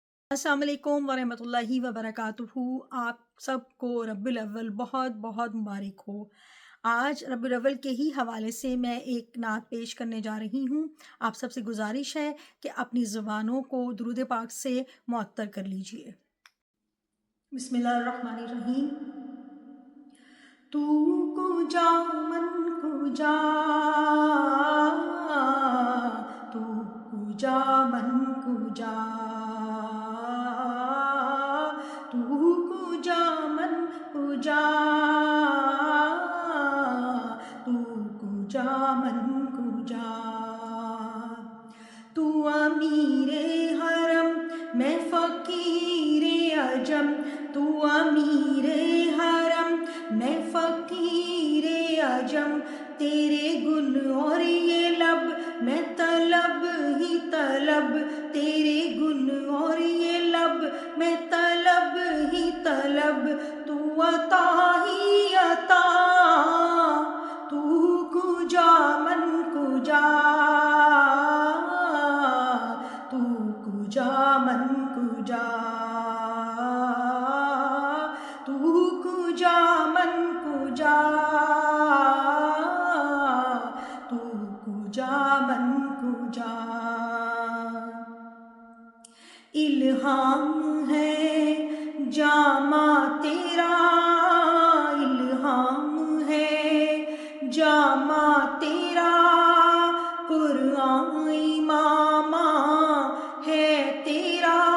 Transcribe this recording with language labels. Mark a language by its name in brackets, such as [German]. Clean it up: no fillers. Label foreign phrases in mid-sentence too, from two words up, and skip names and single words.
[Arabic] السلام علیکم ورحمۃ اللہ وبرکاتہ۔ [Urdu] آپ سب کو ربیع الاول بہت بہت مبارک ہو۔ آج ربیع الاول کے ہی حوالے سے میں ایک نعت پیش کرنے جا رہی ہوں۔ آپ سب سے گزارش ہے کہ اپنی زبانوں کو درود پاک سے معطر کر لیجئے۔ [Arabic] بسم اللہ الرحمن الرحیم۔ [Persian] تو کجا من کجا، تو کجا من کجا، تو کجا من کجا، تو کجا من کجا، [Urdu] تو امیر حرم میں فقیر عجم، تو امیر حرم میں فقیر عجم، تیرے گن اور یہ لب میں طلب ہی طلب، تیرے گن اور یہ لب میں طلب ہی طلب، تو عطا ہی عطا، [Persian] تو کجا من کجا، تو کجا من کجا، تو کجا من کجا، تو کجا من کجا۔ [Urdu] الہام ہے جامہ تیرا، الہام ہے جامہ تیرا، قرآن امامہ ہے تیرا،